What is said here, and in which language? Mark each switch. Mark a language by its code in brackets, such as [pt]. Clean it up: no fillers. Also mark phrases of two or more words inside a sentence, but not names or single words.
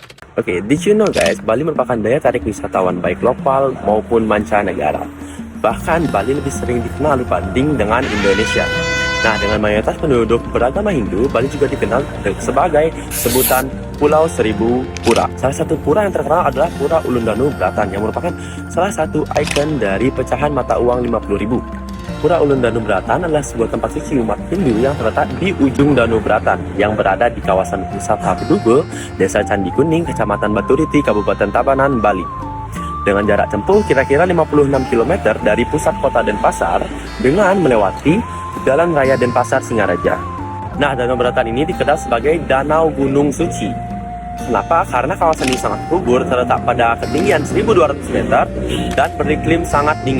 [en] Oke, did you know guys, [id] Bali merupakan daya tarik wisatawan baik lokal maupun mancanegara. Bahkan Bali lebih sering dikenal dibanding dengan Indonesia. Nah, dengan mayoritas penduduk beragama Hindu, Bali juga dikenal sebagai sebutan Pulau Seribu Pura. Salah satu pura yang terkenal adalah Pura Ulundanu Bratan yang merupakan salah satu ikon dari pecahan mata uang 50.000. Pura Ulundanu Bratan adalah sebuah tempat suci umat Hindu yang terletak di ujung Danau Bratan yang berada di kawasan wisata Bedugul, Desa Candi Kuning, Kecamatan Baturiti, Kabupaten Tabanan, Bali. Dengan jarak tempuh kira-kira 56 km dari pusat kota Denpasar dengan melewati Jalan Raya Denpasar Singaraja. Nah, Danau Bratan ini dikenal sebagai Danau Gunung Suci. Kenapa? Karena kawasan ini sangat subur, terletak pada ketinggian 1.200 meter dan beriklim sangat dingin.